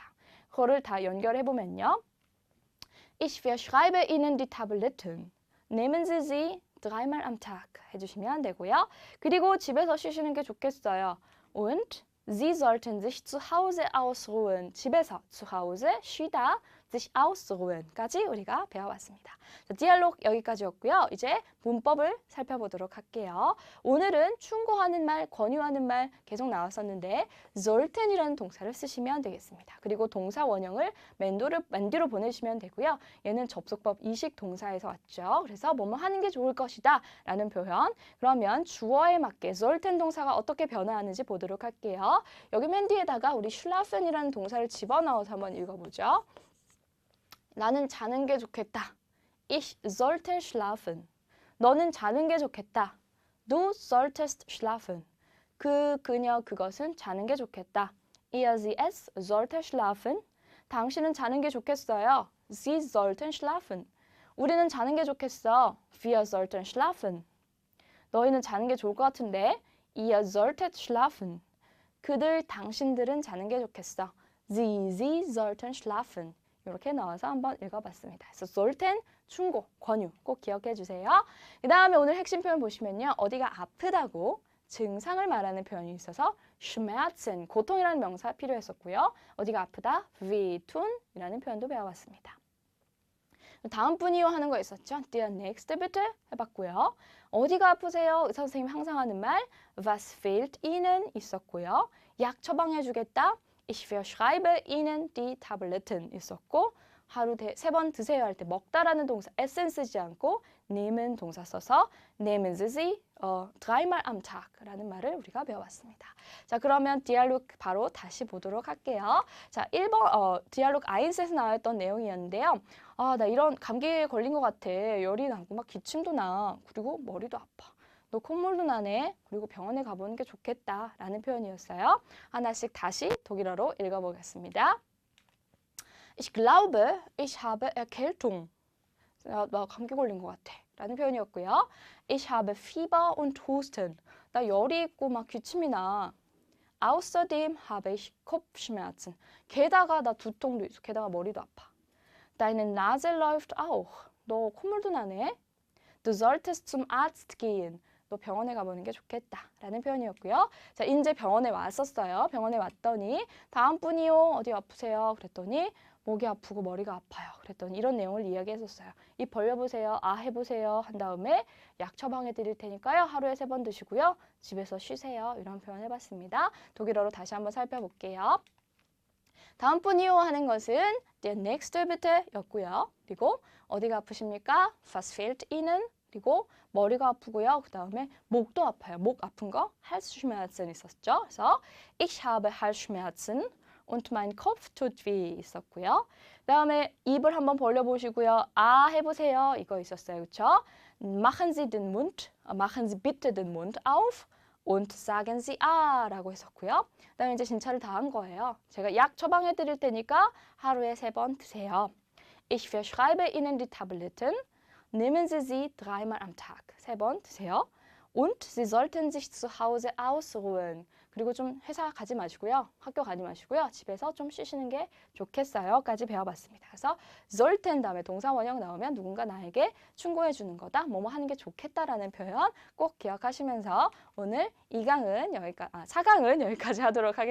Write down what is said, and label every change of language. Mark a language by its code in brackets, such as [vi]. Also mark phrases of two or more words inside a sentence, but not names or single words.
[ko] 그거를 다 연결해보면요. [de] Ich verschreibe Ihnen die Tabletten. Nehmen Sie sie dreimal am Tag [ko] 해주시면 되고요. 그리고 집에서 쉬시는 게 좋겠어요. [de] Und Sie sollten sich zu Hause ausruhen. [ko] 집에서 [de] zu Hause [ko] 쉬다 [de] sich ausruhen [ko] 까지 우리가 배워봤습니다. 자, 디알로그 여기까지였고요. 이제 문법을 살펴보도록 할게요. 오늘은 충고하는 말, 권유하는 말 계속 나왔었는데 sollten이라는 동사를 쓰시면 되겠습니다. 그리고 동사 원형을 맨 뒤로 보내시면 되고요. 얘는 접속법 이식 동사에서 왔죠. 그래서 뭐뭐 하는 게 좋을 것이다 라는 표현. 그러면 주어에 맞게 sollten 동사가 어떻게 변화하는지 보도록 할게요. 여기 맨 뒤에다가 우리 schlafen이라는 동사를 집어넣어서 한번 읽어보죠. 나는 자는 게 좋겠다. [de] Ich sollte schlafen. [ko] 너는 자는 게 좋겠다. [de] Du solltest schlafen. [ko] 그녀, 그것은 자는 게 좋겠다. [de] Er, sie, es sollte schlafen. [ko] 당신은 자는 게 좋겠어요. [de] Sie sollten schlafen. [ko] 우리는 자는 게 좋겠어. [de] Wir sollten schlafen. [ko] 너희는 자는 게 좋을 것 같은데. [de] Ihr solltet schlafen. [ko] 그들, 당신들은 자는 게 좋겠어. [de] Sie sollten schlafen. [ko] 이렇게 넣어서 한번 읽어봤습니다. 그래서 sollten, 충고, 권유 꼭 기억해 주세요. 그 다음에 오늘 핵심 표현 보시면요. 어디가 아프다고 증상을 말하는 표현이 있어서 schmerzen, 고통이라는 명사 필요했었고요. 어디가 아프다, wehtun 이라는 표현도 배워봤습니다. 다음 분이요 하는 거 있었죠. [de] Der nächste bitte [ko] 해봤고요. 어디가 아프세요? 의사 선생님이 항상 하는 말 [de] Was fehlt Ihnen [ko] 있었고요. 약 처방해 주겠다. [de] Ich verschreibe Ihnen die Tabletten [ko] 있었고 하루 3번 드세요 할 때 먹다라는 동사 에센 쓰지 않고 nehmen 동사 써서 [de] nehmen Sie sie dreimal am Tag [ko] 라는 말을 우리가 배워봤습니다. 자, 그러면 디알로그 바로 다시 보도록 할게요. 자, 1번 디알로그 1에서 나왔던 내용이었는데요. 아, 나 이런 감기에 걸린 것 같아. 열이 나고 막 기침도 나. 그리고 머리도 아파. 너 콧물도 나네. 그리고 병원에 가보는 게 좋겠다. 라는 표현이었어요. 하나씩 다시 독일어로 읽어보겠습니다. [de] Ich glaube, ich habe Erkältung. [ko] 나 감기 걸린 것 같아. 라는 표현이었고요. [de] Ich habe Fieber und Husten. [ko] 나 열이 있고 막 기침이 나. [de] Außerdem habe ich Kopfschmerzen. [ko] 게다가 나 두통도 있어. 게다가 머리도 아파. [de] Deine Nase läuft auch. [ko] 너 콧물도 나네. [de] Du solltest zum Arzt gehen. [ko] 너 병원에 가보는 게 좋겠다. 라는 표현이었고요. 자, 이제 병원에 왔었어요. 병원에 왔더니 다음 분이요. 어디 아프세요? 그랬더니 목이 아프고 머리가 아파요. 그랬더니 이런 내용을 이야기했었어요. 입 벌려보세요. 아 해보세요. 한 다음에 약 처방해 드릴 테니까요. 하루에 3번 드시고요. 집에서 쉬세요. 이런 표현 해봤습니다. 독일어로 다시 한번 살펴볼게요. 다음 분이요 하는 것은 [de] der nächste bitte [ko] 였고요. 그리고 어디가 아프십니까? [de] Was fehlt Ihnen? [ko] 그리고 머리가 아프고요. 그 다음에 목도 아파요. 목 아픈 거 Halsschmerzen 있었죠. [de] 그래서 ich habe Halsschmerzen und mein Kopf tut weh 있었고요. [ko] 그 다음에 입을 한번 벌려보시고요. 아 해보세요. 이거 있었어요. 그렇죠? [de] Machen Sie bitte den Mund auf und sagen Sie [ko] 라고 했었고요. 그 다음에 이제 진찰을 다 한 거예요. 제가 약 처방해 드릴 테니까 하루에 3번 드세요. [de] Ich verschreibe Ihnen die Tabletten. Nehmen Sie sie 3mal am Tag. [ko] 3번 드세요. [de] Und Sie sollten sich zu Hause ausruhen. [ko] 그리고 좀 회사 가지 마시고요. 학교 가지 마시고요. 집에서 좀 쉬시는 게 좋겠어요. 까지 배워봤습니다. 그래서 sollten 다음에 동사 원형 나오면 누군가 나에게 충고해 주는 거다. 뭐뭐 하는 게 좋겠다라는 표현 꼭 기억하시면서 오늘 4강은 여기까지 하도록 하겠습니다.